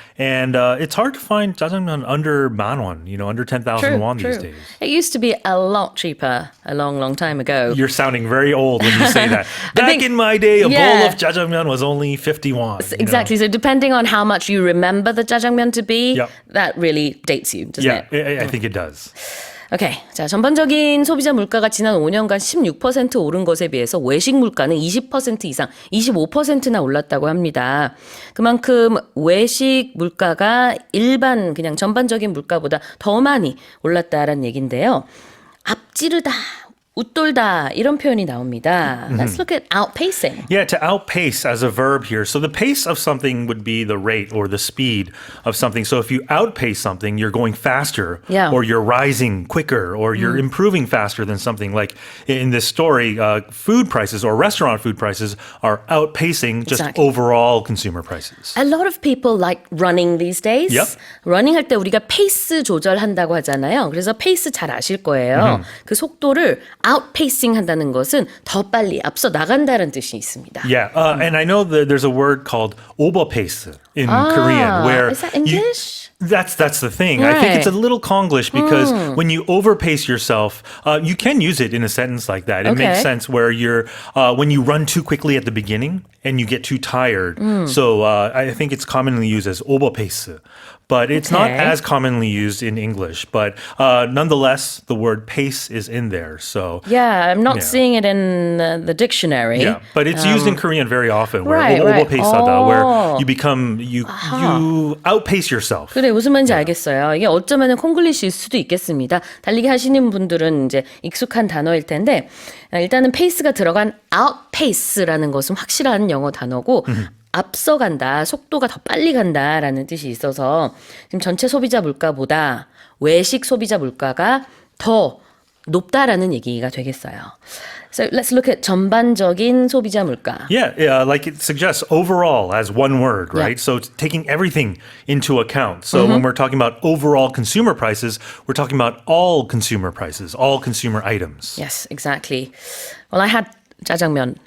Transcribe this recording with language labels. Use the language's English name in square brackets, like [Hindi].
[English] And it's hard to find jjajangmyeon under man won, under 10,000 won these days. It used to be a lot cheaper a long, long time ago. You're sounding very old when you say that. Back in my day, a bowl of jjajangmyeon was only 50 won. Exactly. So depending on how much you remember the jjajangmyeon to be, that really dates you, doesn't it? Yeah, I think it does. [Korean] 오케이. 자, 전반적인 소비자 물가가 지난 5년간 16% 오른 것에 비해서 외식 물가는 20% 이상, 25%나 올랐다고 합니다. 그만큼 외식 물가가 일반 그냥 전반적인 물가보다 더 많이 올랐다라는 얘기인데요. 앞지르다, 웃돌다 이런 표현이 나옵니다. [English] Let's look at outpacing. Yeah, to outpace as a verb here. So the pace of something would be the rate or the speed of something. So if you outpace something, you're going faster or you're rising quicker or you're improving faster than something. Like in this story, food prices or restaurant food prices are outpacing just overall consumer prices. A lot of people like running these days. [Korean] running 할 때 우리가 페이스 조절한다고 하잖아요. 그래서 페이스 잘 아실 거예요. 그 속도를 outpacing 한다는 것은 더 빨리 앞서 나간다는 뜻이 있습니다. [English] Yeah, and I know that there's a word called overpace in Korean, where is that English? That's the thing. I think it's a little Konglish because when you overpace yourself, you can use it in a sentence like that. It makes sense where you're when you run too quickly at the beginning and you get too tired. So I think it's commonly used as overpace. But it's not as commonly used in English. But nonetheless, the word pace is in there. So I'm not seeing it in the dictionary. Yeah, but it's used in Korean very often. Where overpace하다, where you outpace yourself. [Korean] 그래, 무슨 말인지 알겠어요. 이게 어쩌면 콩글리시일 수도 있겠습니다. 달리기 하시는 분들은 이제 익숙한 단어일 텐데 일단은 페이스가 들어간 outpace라는 것은 확실한 영어 단어고 앞서간다, 속도가 더 빨리 간다라는 뜻이 있어서 지금 전체 소비자 물가보다 외식 소비자 물가가 더 높다라는 얘기가 되겠어요. [English] So let's look at [Korean] 전반적인 소비자 물가. [English] Yeah, like it suggests overall as one word, right? So it's taking everything into account. So when we're talking about overall consumer prices, we're talking about all consumer prices, all consumer items. Yes, exactly. Well, I had jjajangmyeon